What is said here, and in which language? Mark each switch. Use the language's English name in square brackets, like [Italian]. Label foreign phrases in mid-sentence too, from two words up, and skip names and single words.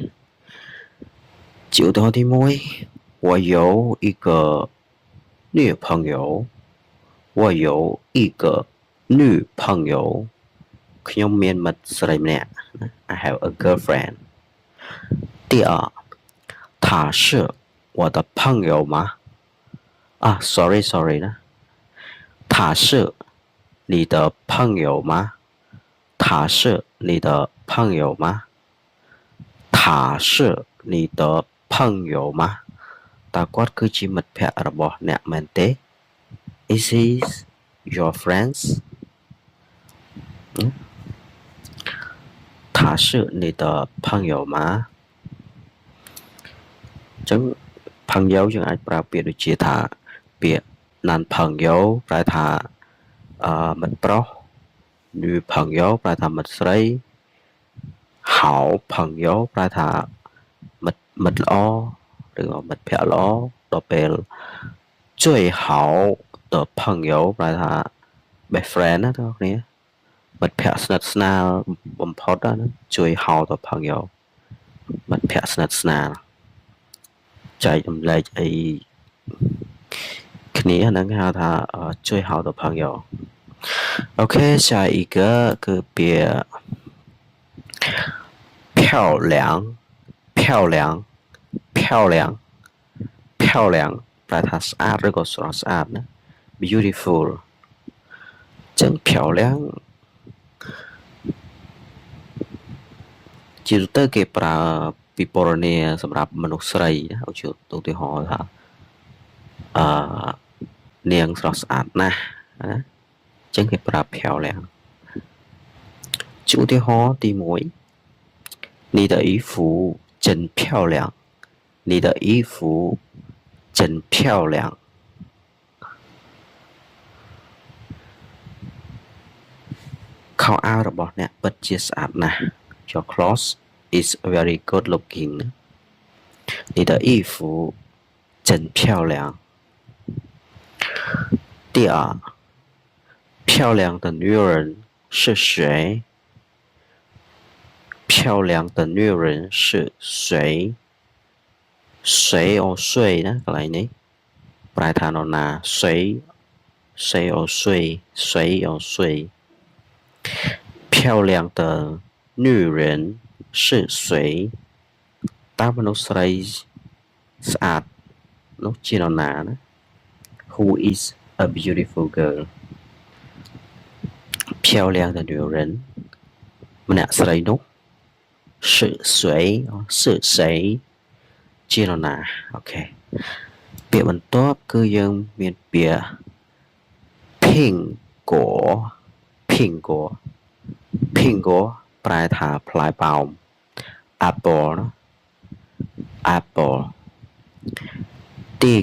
[Khmer] ជាឧទាហរណ៍ទី1 [Chinese] 我有一个女朋友我有一个女朋友 [Khmer] ខ្ញុំមានមិត្តស្រីម្នាក់ [English] I have a girlfriend [Chinese] 第二他是我的朋友吗sorry นะ他是你的朋友吗他是你的朋友吗他是你的朋友吗 [Khmer] តើគាត់គឺជាមិត្តភក្តិរបស់អ្នកមែនទេ [English] Is he your friends [Chinese] 他是你的朋友吗 [Khmer] ចឹង朋友យើងអាចប្រើពាក្យដូចជាថាពាក្យ男朋友ប្រែថាមិត្តប្រុស女朋友ប្រែថាមិត្តស្រី好朋友ប្រែថាមិត្តល្អឬក៏មិត្តភក្តិល្អដល់ពេល [Chinese] 最好的朋友 [Khmer] ប្រែថា [English] best friend [Khmer] ណាបងប្អូនមិត្តភក្តិស្និទ្ធស្នាលបំផុតណា [Chinese] 最好的朋友 [Khmer] មិត្តភក្តិស្និទ្ធស្នាលចែករំលែកអី គ្នាហ្នឹងហៅថា [Chinese] 最好的朋友 [Khmer] អូខេ [Chinese] 下一个 [Khmer] គឺពាក្យ [Chinese] 漂亮漂亮漂亮漂亮 [Khmer] ប្រែថាស្អាតឬក៏ស្រស់ស្អាតណា beautiful ចឹង漂亮ជាទូទៅគេប្រើពិពណ៌នាសម្រាប់មនុស្សស្រីណាឧទាហរណ៍ថានាងស្រស់ស្អាតណាស់ណាចឹងគេប្រើ漂亮 ជាឧទាហរណ៍ទី 1 [Chinese] 你的衣服真漂亮你的衣服真漂亮 [Khmer] ខោអាវរបស់អ្នកពិតជាស្អាតណាស់ [English] Your clothes is very good looking [Chinese] 你的衣服真漂亮第二漂亮的女人是谁漂亮的女人是谁谁 [Khmer] ណាកន្លែងនេះប្រែថានរណា [Chinese] 谁谁漂亮的女人是谁 [Khmer] តើមនុស្សស្រីស្អាតនោះជានរណាណា [English] Who is a beautiful girl [Chinese] 漂亮的女人 [Khmer] ម្នាក់ស្រីនោះ [Chinese] 是谁 [Khmer] ជានរណាអូខេពាក្យបន្ទាប់គឺយើងមានពាក្យ 苹果ប្រែថាផ្លែប៉ោម apple ណា apple 第一